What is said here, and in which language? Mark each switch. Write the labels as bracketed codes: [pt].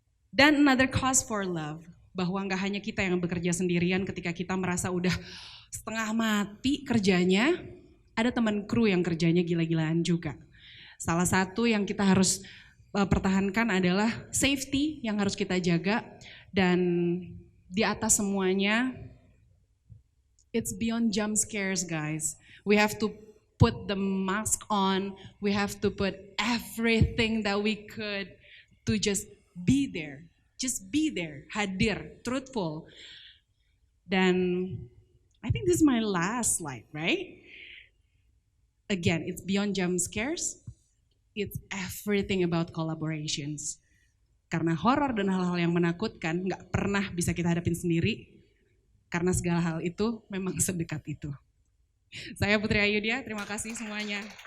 [id] Dan [en] another cause for love, [id] bahwa nggak hanya kita yang bekerja sendirian ketika kita merasa udah setengah mati kerjanya, ada teman kru yang kerjanya gila-gilaan juga. Salah satu yang kita harus pertahankan adalah safety yang harus kita jaga, dan di atas semuanya [en] it's beyond jump scares, guys. We have to put the mask on, we have to put everything that we could to just be there, hadir, truthful. Dan I think this is my last slide, right? Again, it's beyond jump scares. It's everything about collaborations. [id] Karena horor dan hal-hal yang menakutkan nggak pernah bisa kita hadapin sendiri. Karena segala hal itu memang sedekat itu. Saya Putri Ayudya, terima kasih semuanya.